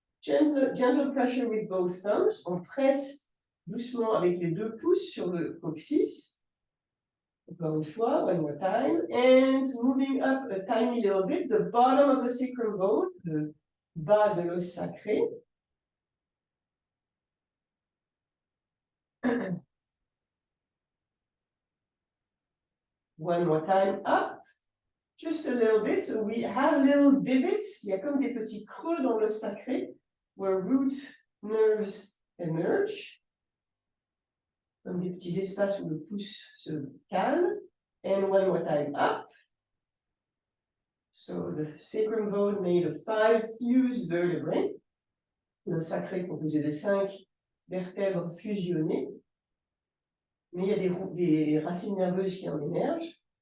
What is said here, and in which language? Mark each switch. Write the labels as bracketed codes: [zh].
[en] Gentle pressure with both thumbs. [fr] On presse doucement avec les deux pouces sur le coccyx. Encore une fois, [en] one more time. And moving up a tiny little bit, the bottom of the sacrum bone, [fr] le bas de l'os sacré. [en] One more time, up. Just a little bit. So we have little divots. [fr] Il y a comme des petits creux dans l'os sacré, [en] where root nerves emerge. [fr] Comme des petits espaces où le pouce se cale. [en] And one more time, up. So the sacrum bone made of 5 fused vertebrae. [fr] Le sacré composé de 5 vertèbres fusionnées. Mais il y a des racines nerveuses qui en émergent.